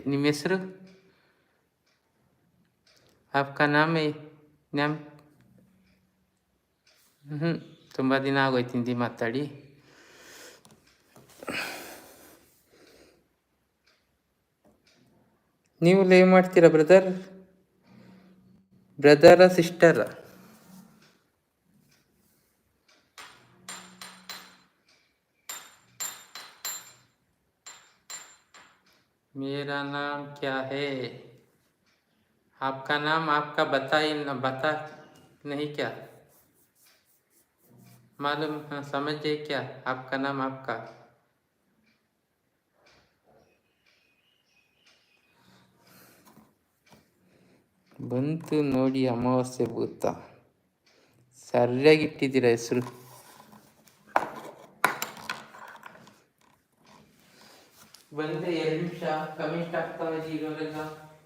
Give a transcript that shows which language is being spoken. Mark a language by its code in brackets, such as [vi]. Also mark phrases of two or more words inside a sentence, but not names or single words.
[kn] ನಿಮ್ಮ ಹೆಸರು? [hi] आपका नाम [kn] ತುಂಬ ದಿನ ಆಗೋಯ್ತು ಹಿಂದಿ ಮಾತಾಡಿ. ನೀವು ಲೈವ್ ಮಾಡ್ತೀರಾ [en] brother sister? [hi] मेरा नाम क्या है? आपका नाम आपका बता नहीं क्या? मालूम? हाँ समझे क्या? आपका नाम आपका. [kn] ಬಂತು ನೋಡಿ ಅಮಾವಾಸ್ಯೆ ಭೂತ. ಸರಿಯಾಗಿಟ್ಟಿದ್ದೀರ ಹೆಸರು. ಬಂದರೆ 2 ನಿಮಿಷ ಕಮೆಂಟ್ ಆಗ್ತಾವೆ ಇರೋರೆಲ್ಲ.